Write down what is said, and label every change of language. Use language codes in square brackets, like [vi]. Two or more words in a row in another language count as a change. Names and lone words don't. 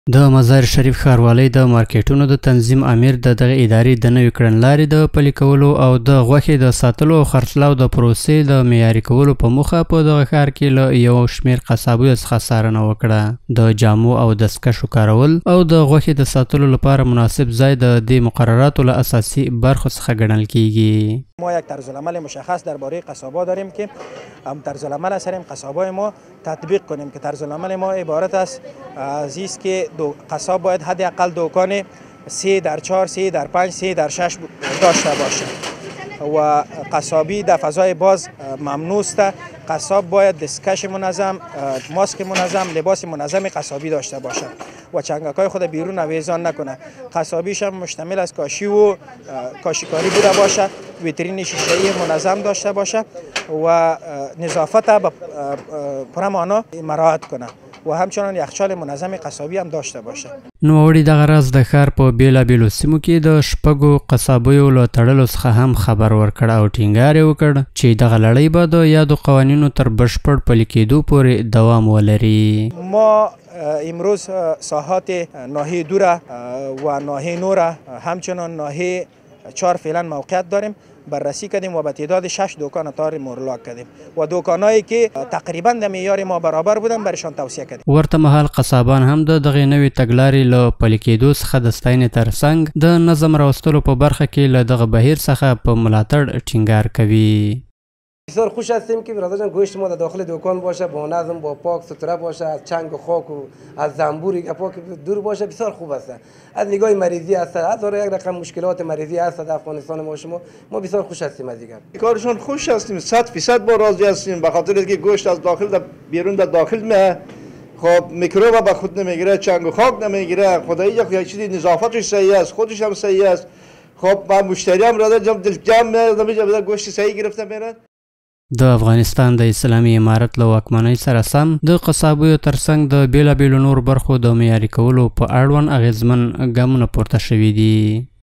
[ps] د مزار شریف ښاروالۍ د مارکیټونو د تنظیم امیر د دغه ادارې د نوې کړنلارې د پلي کولو او د غوښې د ساتلو او خرڅلاو د پروسې د معیاري کولو په موخه په دغه ښار کې له یو شمېر قصابیو څخه څارنه وکړه. د جامو او دستکشو کارول او د غوښې د ساتلو لپاره مناسب ځای د دې مقرراتو له اساسي برخو څخه ګڼل کیږي. [fa] ما یک طرزالعمل مشخص درباره قصابا داریم که هم طرزالعمل سریم قصابای ما تطبیق کنیم که طرزالعمل ما عبارت است از این که قصاب باید حداقل دکان 3x4 3x5 3x6 داشته باشه و قصابی در فضای باز ممنوع است. قصاب باید دستکش منظم، ماسک منظم، لباس منظم قصابی داشته باشه و چنگکای خود بیرون اویزان نکنه. قصابیش هم مشتمل از کاشی و کاشیکاری بوده باشه، ویترین شیشه‌ای منظم داشته باشه و نظافت به پرمانا مراعات کنه و همچنان یخچال منظم قصابی هم داشته باشه. [ps] نوموړي دغه راز د ښار په بیلابیلو سیمو کې د شپږو قصابیو له تړلو څخه هم خبر ورکړ او ټینګار یې وکړ چې دغه لړۍ به د یادو قوانینو تر بشپړ پلي کېدو پورې دوام ولري. [fa] ما امروز ساحات ناحیه دوره و ناحیه نوره همچنان ناحیه 4 فعلا موقعیت داریم. بررسی کردیم و به تعداد 6 دکان تار مورلاک کردیم و دکانایی که تقریبا د معیار ما برابر بودن برشان توصیه کردیم. [ps] ورته مهال قصابان هم د دغه نوې تګلارې له پلي کېدو څخه د ستاینې ترڅنګ د نظم راوستلو په برخه کې له دغه بهیر څخه په ملاتړ ټینګار کوي. [fa] بسیار خوش هستیم که برادران گوشت ما در داخل دکان باشه، با نظم، با پاک ستره باشه، از چنگ و خاک و از زنبوری پاک دور باشه. بسیار خوب است. از نگاه مریضی است، هزار یک رقم مشکلات مریضی است در افغانستان ما بسیار خوش هستیم از دیگر. کارشون خوش هستیم، 100% با راضی هستیم به خاطر اینکه گوشت از داخل در بیرون در داخل میه. خب میکروب به خود نمیگیره، چنگ و خاک نمیگیره. خدایی یک چیزی نظافتش صحیح است، خودش هم صحیح است. خب با مشتری هم راضی جمع گوشت صحیح گرفته میره. [ps] د افغانستان د اسلامي امارت له واکمنۍ سره سم د قصابیو ترڅنګ د بیلابیلو نور برخو د معیاري کولو په اړوند اغیزمن ګامونه پورته شوي دي.